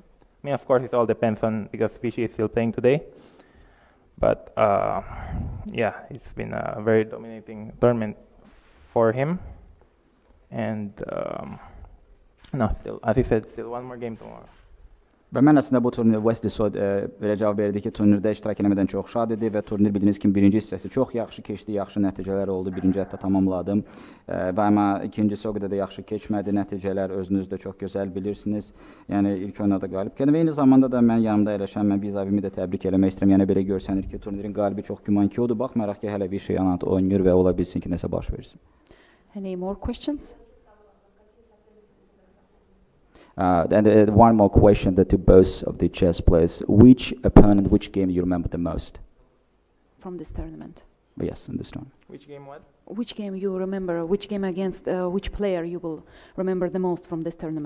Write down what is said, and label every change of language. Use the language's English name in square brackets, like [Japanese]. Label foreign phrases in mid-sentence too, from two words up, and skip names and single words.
[English] I mean, of course, it all depends on, because Fishy is still playing today. But yeah, it's been a very dominating tournament for him. And no, still, as he said, still one more game tomorrow. [Azerbaijani] Və mən əslində bu turnir Wesley belə cavab verdi ki, turnirdə iştirak etmədən çox şad idi və turnir bildiyiniz kimi birinci hissəsi çox yaxşı keçdi, yaxşı nəticələr oldu. Birinci hətta tamamladım. Və amma ikincisi o qədər də yaxşı keçmədi. Nəticələr özünüz də çox gözəl bilirsiniz. Yəni ilk oyunda da qalib gəldim və eyni zamanda da mən yanımda əyləşən mən Bizavimi də təbrik eləmək istəyirəm. Yəni belə görsənir ki, turnirin qalibi çox gümankı odur. Baxmayaraq ki, hələ bir şey yanat oynayır və ola bilsin ki, nəsə baş versin. [English] Any more questions? And one more question to both of the chess players. Which opponent, which game you remember the most? From this tournament. Yes, in this tournament. Which game what? Which game you remember, which game against which player you will remember the most from this tournament?